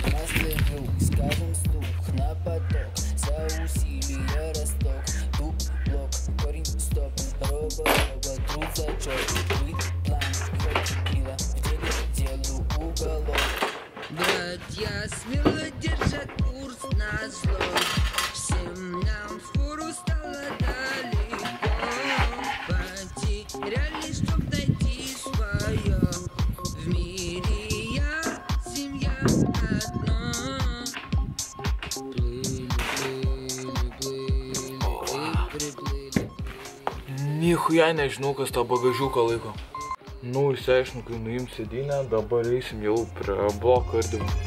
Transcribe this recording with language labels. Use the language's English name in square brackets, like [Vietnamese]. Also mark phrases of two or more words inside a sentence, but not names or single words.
[Russian] Братья смело держат курс на зло. Всем нам впору стало далеко. Потеряли, чтоб найти свое. В мире я, семья одна. [Lithuanian] Nichuja nežinau, kas tą bagažiuką laiko. Nu, išsiaiškinu, kai nuim sėdynę, dabar eisim jau prie bloko ardymų.